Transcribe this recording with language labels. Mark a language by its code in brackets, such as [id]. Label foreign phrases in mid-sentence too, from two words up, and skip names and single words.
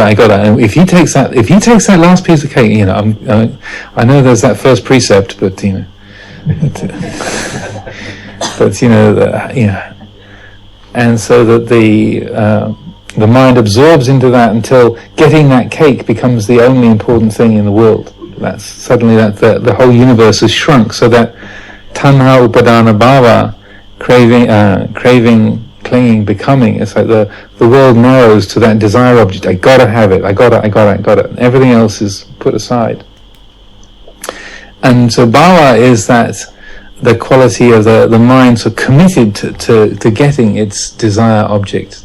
[en] And if he takes that last piece of cake, I know there's that first precept, but and so that the mind absorbs into that until getting that cake becomes the only important thing in the world. That's suddenly the whole universe is shrunk, so that [pi] tanha upadana bhava, [en] craving, clinging, becoming, it's like the world narrows to that desire object. I gotta have it, I got it. Everything else is put aside. And so bhava is that the quality of the mind so committed to getting its desire object.